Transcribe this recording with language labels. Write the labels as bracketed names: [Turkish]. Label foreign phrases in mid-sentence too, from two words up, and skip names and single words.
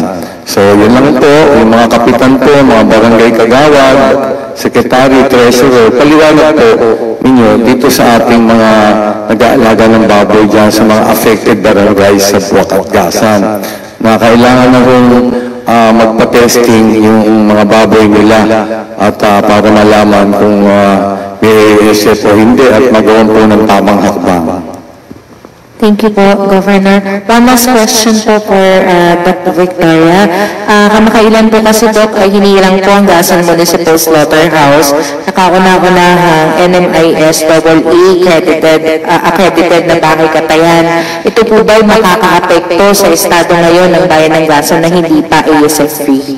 [Filipino] So yun lang po, yung mga kapitan po, mga barangay kagawad, secretary, treasurer, paliwanag po ninyo dito sa ating mga nag-aalaga ng baboy dyan sa mga [English] affected barangays [Filipino] sa Buwak at Gasan na kailangan na rin magpa-testing yung mga baboy nila at para malaman kung may ASF o hindi at magawan po ng tamang hakbang. [English] Thank you po, Governor. One last question po for Dr. Victoria. [Filipino] Kamakailan po kasi, Doc, ay hinilang po ang Gasan Municipal Slaughterhouse. Nakauna-unahang NMIS AA accredited na bahay katayan. Ito po ba'y makaka-apekto sa estado ngayon ng bayan ng Gasan na hindi pa ASF-free?